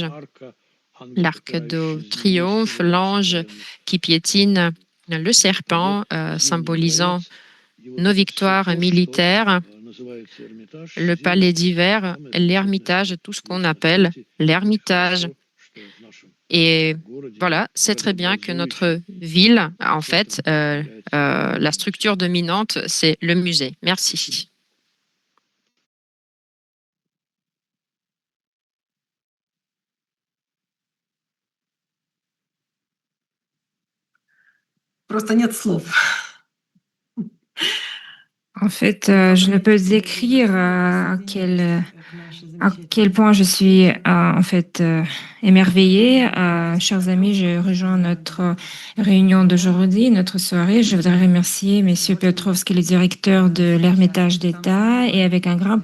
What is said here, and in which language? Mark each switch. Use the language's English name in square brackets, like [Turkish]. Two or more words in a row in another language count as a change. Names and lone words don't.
[French] L'arc de triomphe, l'ange qui piétine le serpent, symbolisant nos victoires militaires. le palais d'hiver, l'Ermitage, tout ce qu'on appelle l'Ermitage. Et voilà, c'est très bien que notre ville, en fait, la structure dominante, c'est le musée. Merci. [Russian] Просто нет слов. [French] En fait, je ne peux décrire à quel point je suis en fait émerveillée. Chers amis, je rejoins notre réunion d'aujourd'hui, notre soirée. Je voudrais remercier Monsieur Petrovski, le directeur de l'Ermitage d'État, et avec un grand